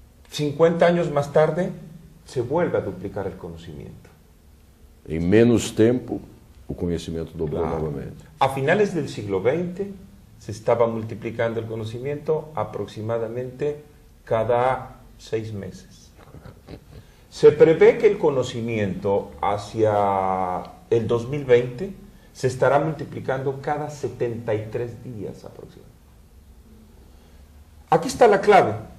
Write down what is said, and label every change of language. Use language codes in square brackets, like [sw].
[es] 50 años más tarde se vuelve a duplicar el conocimiento. [pt] Em menos tempo, o conhecimento dobrou novamente. [es] A finales del siglo XX se estaba multiplicando el conocimiento aproximadamente cada 6 meses. Se prevé que el conocimiento hacia el 2020 se estará multiplicando cada 73 días aproximadamente. Aquí está la clave.